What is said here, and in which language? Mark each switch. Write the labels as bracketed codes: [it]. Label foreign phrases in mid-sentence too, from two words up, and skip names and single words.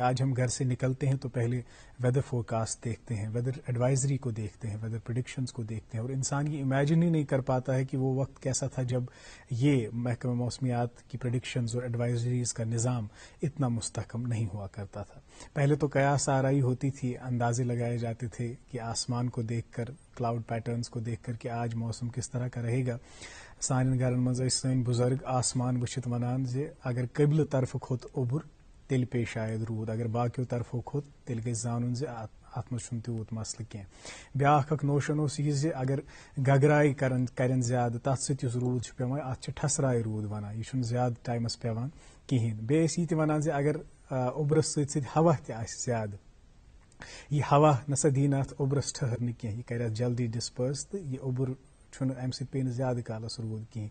[ur] آج ہم گھر سے نکلتے ہیں تو پہلے [en] weather forecast [ur] دیکھتے ہیں، [en] weather advisory [ur] کو دیکھتے ہیں، [en] weather predictions [ur] کو دیکھتے ہیں، اور انسان یہ امیجن ہی نہیں کر پاتا ہے کہ وہ وقت کیسا تھا جب یہ محکمہ موسمیات کی پریڈکشنز اور ایڈوائزریز کا نظام اتنا مستحکم نہیں ہوا کرتا تھا۔ پہلے تو قیاس آرائی ہوتی تھی، اندازے لگائے جاتے تھے کہ آسمان کو دیکھ کر، [en] cloud patterns [ur] کو دیکھ کر کہ آج موسم کس طرح کا رہے گا۔ [ks] سانن گھرن مز سن بزرگ آسمان وچھت ونان زِ اگر قبلہ طرف کھوت اوبر تیل پے شاید رود، اگر باقیو طرفو کھوت تیل گژھِ زانُن زِ ات مز چھُنہٕ تیوٗت مسلہٕ کینٛہہ۔ بیاکھ اکھ نوشن اوس یہِ زِ اگر گگراے کرن زیادٕ تتھ سۭتۍ یُس روٗد چھُ پیوان اتھ چھِ ٹھسراے روٗد ونان، یہِ چھُنہٕ زیادٕ ٹایمس پیوان کِہیٖنۍ۔ بیٚیہِ ٲسۍ یہِ تہِ ونان زِ اگر اوبرس سۭتۍ سۭتۍ ہوا تہِ آسہِ زیادٕ، یہِ ہوا نسا دی نہٕ اتھ اوبرس ٹھہرنہٕ کینٛہہ، یہِ کرِ اتھ جلدی ڈسپٲرس تہٕ یہِ اوبُر چھُنہٕ امہِ سۭتۍ پیٚیہِ نہٕ زیادٕ کالس روٗد کِہیٖنۍ۔